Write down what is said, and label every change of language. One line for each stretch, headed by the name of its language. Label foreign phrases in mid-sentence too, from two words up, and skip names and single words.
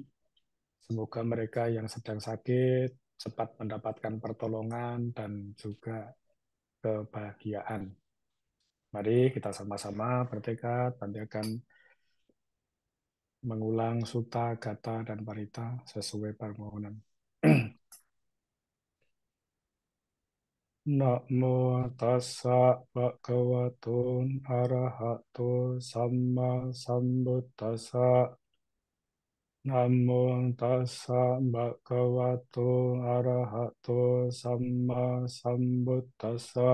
Indonesian: Semoga mereka yang sedang sakit cepat mendapatkan pertolongan dan juga kebahagiaan. Mari kita sama-sama bertekad, Bante akan mengulang sutta, gata, dan parita sesuai permohonan.
Pali: Namo tassa bhagavato arahato samma sambuddhassa. Namo tassa bhagavato arahato samma sambuddhassa.